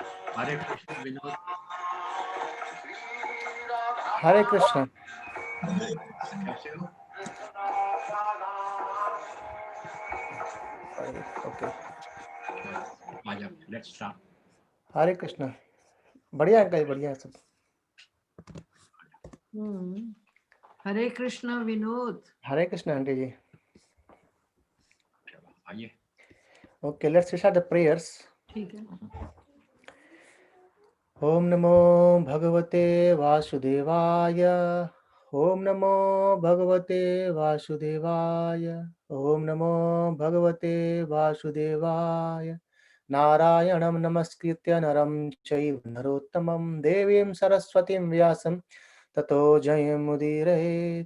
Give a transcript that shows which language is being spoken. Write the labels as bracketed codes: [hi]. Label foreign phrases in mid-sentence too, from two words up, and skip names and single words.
[hi] हरे कृष्ण, विनोद. हरे कृष्ण. कैसे हो? [en] Okay. [hi] आ जाओ, [en] let's start. [hi] हरे कृष्ण. बढ़िया अंकल, बढ़िया सब. हरे कृष्ण विनोद. हरे कृष्ण आंटी जी. चलो आइए. [en] Okay, let's start the prayers. [hi] ठीक है. [sa] ॐ नमो भगवते वासुदेवाय. ॐ नमो भगवते वासुदेवाय. ॐ नमो भगवते वासुदेवाय. नारायणं नमस्कृत्य नरं चैव नरोत्तमम् देवीं सरस्वतीं व्यासं ततो जयम् मुदीरे.